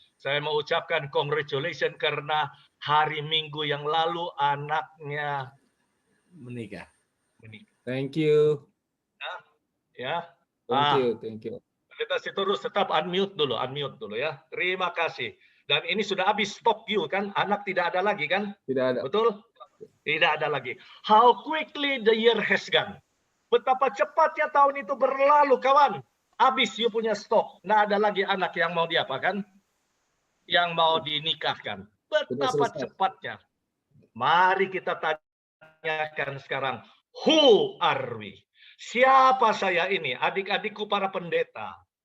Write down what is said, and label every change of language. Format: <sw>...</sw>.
<id>Saya mau ucapkan congratulations karena hari Minggu yang lalu anaknya menikah.</id> <en>Thank you.</en> <id>Ya.</id> <en>Thank you.</en> <id>Pendeta Sitorus tetap unmute dulu ya. Terima kasih. Dan ini sudah habis stok you kan? Anak tidak ada lagi kan? Tidak ada. Betul? Tidak ada lagi.</id> <en>How quickly the year has gone.</en> <id>Betapa cepatnya tahun itu berlalu, kawan. Habis you punya stok. Nggak ada lagi anak yang mau diapakan? Yang mau dinikahkan. Betapa cepatnya. Mari kita tanyakan sekarang.</id> <en>Who are we?</en> <id>Siapa saya ini? Adik-adikku para pendeta.</id>